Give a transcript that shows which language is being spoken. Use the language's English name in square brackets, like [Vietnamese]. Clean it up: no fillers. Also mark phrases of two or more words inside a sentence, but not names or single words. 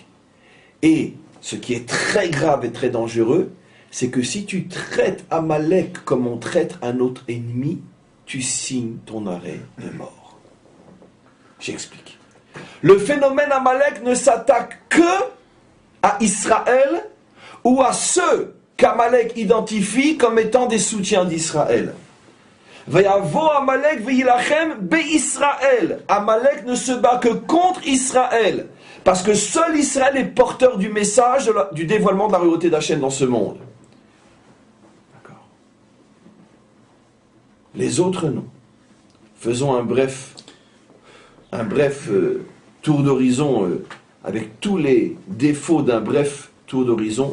[French] Et ce qui est très grave et très dangereux, c'est que si tu traites Amalek comme on traite un autre ennemi, tu signes ton arrêt de mort. J'explique. Le phénomène Amalek ne s'attaque que à Israël ou à ceux qu'Amalek identifie comme étant des soutiens d'Israël. [Hebrew] ויבא עמלק וילחם בישראל. [French] Amalek ne se bat que contre Israël. Parce que seul Israël est porteur du message du dévoilement de la royauté d'Hachem dans ce monde. D'accord. Les autres, non. Faisons un bref tour d'horizon avec tous les défauts d'un bref tour d'horizon.